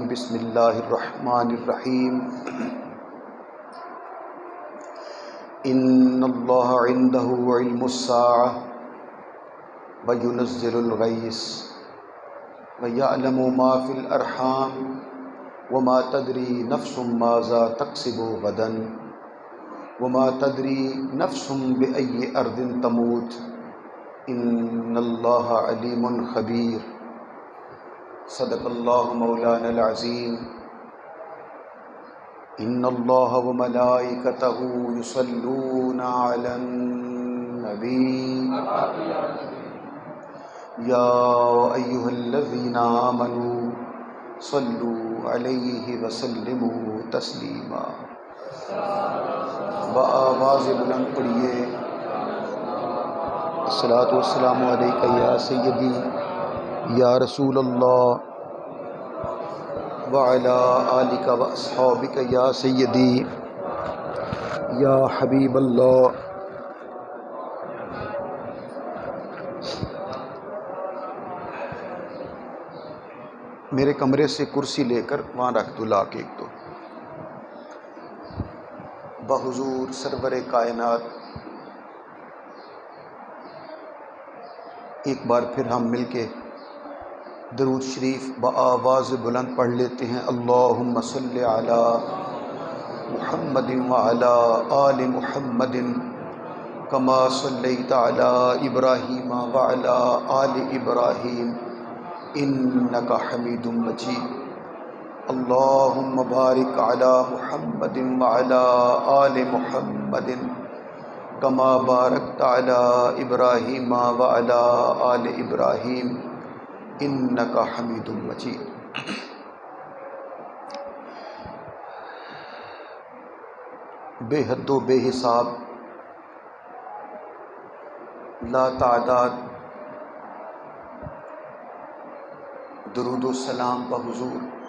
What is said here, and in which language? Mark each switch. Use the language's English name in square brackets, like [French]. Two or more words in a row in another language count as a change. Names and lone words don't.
[Arabic] بسم الله الرحمن الرحيم. إن الله عنده علم الساعة وينزل الغيث ويعلم ما في الأرحام وما تدري نفس ماذا تكسب غدا وما تدري نفس بأي أرض تموت إن الله عليم خبير. صدق الله مولانا العظيم. إن الله وملائكته يصلون على النبي يا أيها الذين آمنوا صلوا عليه وسلموا تسليما. [Urdu] آواز بلند پڑھیے. [Arabic] الصلاة والسلام عليك يا سيدي يا رسول الله وعلى آلك وأصحابك يا سيدي يا حبيب الله. [Urdu] میرے کمرے سے کرسی لے کر وہاں رکھ دو لا کے ایک تو. بحضور سرور کائنات ایک بار پھر ہم مل کے درود شریف بآواز بلند پڑھ لیتے ہیں. [Arabic] اللهم صل على محمد وعلى آل محمد كما صليت على إبراهيم وعلى آل إبراهيم إنك حميد مجيد. اللهم بارك على محمد وعلى آل محمد كما باركت على إبراهيم وعلى آل إبراهيم إنك حميد مجيد. [Urdu] بے حد و بے حساب لا تعداد درود و سلام بحضور